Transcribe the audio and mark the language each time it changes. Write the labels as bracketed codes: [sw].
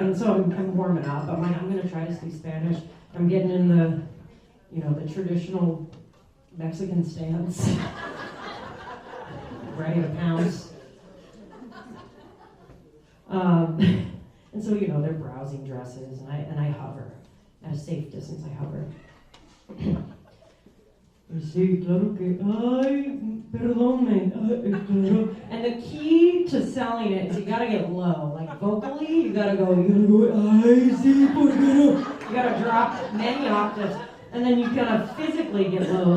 [en] And so I'm warming up. I'm like, I'm gonna try to speak Spanish. I'm getting in the, the traditional Mexican stance, ready to pounce. And so they're browsing dresses, and I hover. At a safe distance, I hover. [es] Sí, claro que, ay, perdónme, claro. [en] And the key to selling it is you gotta get low. Like vocally, you gotta go, [es] ay, sí, por qué no? [en] You gotta drop many octaves. And then you gotta physically get low.